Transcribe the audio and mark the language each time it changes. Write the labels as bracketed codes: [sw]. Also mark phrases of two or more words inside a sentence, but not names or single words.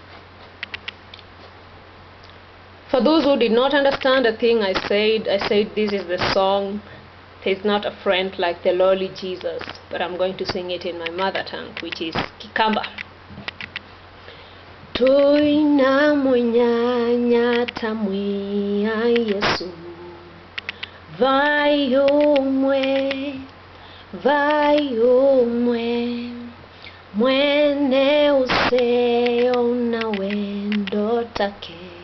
[en] For those who did not understand the thing I said this is the song. There's not a friend like the lowly Jesus, but I'm going to sing it in my mother tongue, which is Kikamba. [kam] Tuina munyanya tamwia Yesu, vai umwe, mwene useo na wendo take.